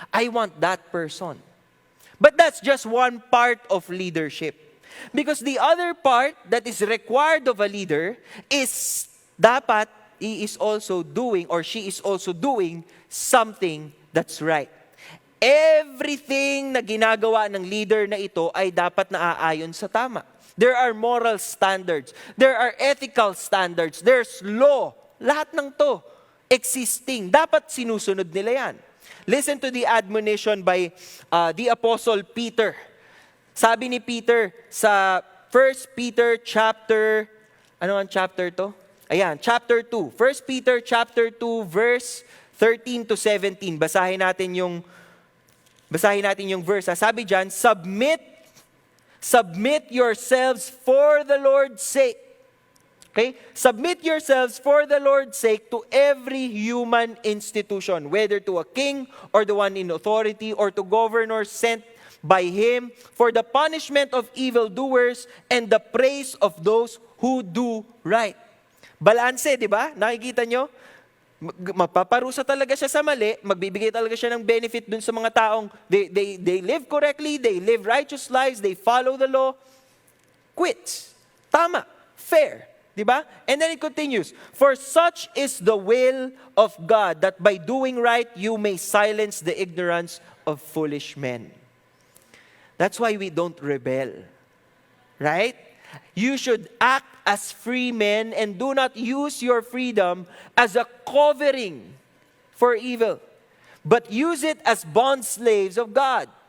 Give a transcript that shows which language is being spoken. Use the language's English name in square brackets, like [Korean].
[English] I want that person. But that's just one part of leadership. Because the other part that is required of a leader is dapat he is also doing or she is also doing something that's right. [Filipino] Everything na ginagawa ng leader na ito ay dapat naaayon sa tama. [English] There are moral standards. There are ethical standards. There's law. [Filipino] Lahat ng to existing. Dapat sinusunod nila yan. [English] Listen to the admonition by the Apostle Peter. [Filipino] Sabi ni Peter sa 1 Peter chapter, ano ang chapter to? Ayan, chapter 2. 1 Peter chapter 2 verse 13 to 17. Basahin natin yung verse. Sabi diyan, submit [English] Submit yourselves for the Lord's sake. Okay? Submit yourselves for the Lord's sake to every human institution, whether to a king or the one in authority or to governors sent by him for the punishment of evildoers and the praise of those who do right. [Filipino] Balanse, di ba? Nakikita nyo? Mapaparusa talaga siya sa mali, magbibigay talaga siya ng benefit dun sa mga taong [English] they live correctly, they live righteous lives, they follow the law. [Filipino] Quits. Tama. Fair. Diba? [English] And then it continues, for such is the will of God, that by doing right, you may silence the ignorance of foolish men. That's why we don't rebel. Right? You should act as free men and do not use your freedom as a covering for evil, but use it as bond slaves of God.